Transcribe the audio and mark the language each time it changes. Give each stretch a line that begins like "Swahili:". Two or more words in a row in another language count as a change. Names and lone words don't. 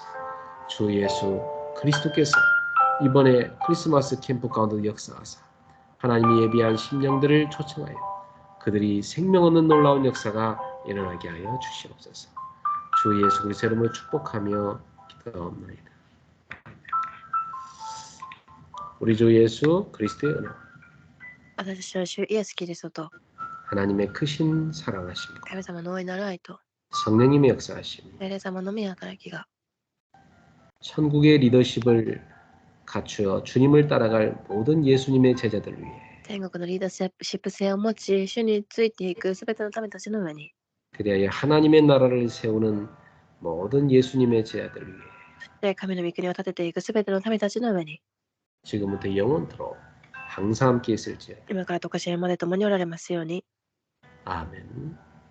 Korean: 주 예수 그리스도께서 이번에 크리스마스 캠프 가운데 역사하사 하나님이 예비한 심령들을 초청하여 그들이 생명 얻는 놀라운 역사가 일어나게 하여 주시옵소서. 주 예수 그리스도의 이름으로 축복하며 기도하옵나이다. 우리 주 예수 그리스도의 은혜,
Japanese: 私たちの主イエス・キリストと
Korean: 하나님의 크신 사랑하심과
Japanese: 神様の大いなる愛と
Korean: 성령님의 역사하심,
Japanese: 聖霊様の御働きが
Korean: 천국의 리더십을 갖추어 주님을 따라갈 모든 예수님의 제자들을 위해
Japanese: 天国のリーダーシップ性を持ち主についていくすべての民たちの上に
Korean: 그리하여 하나님의 나라를 세우는 모든 예수님의 제자들을 위해
Japanese: で神の御国を立てていくすべての民たちの上に
Korean: 지금부터 영원토록 항상 함께 있을지어다.
Japanese: 今からとかしえまで共におられますように。
Korean: 아멘.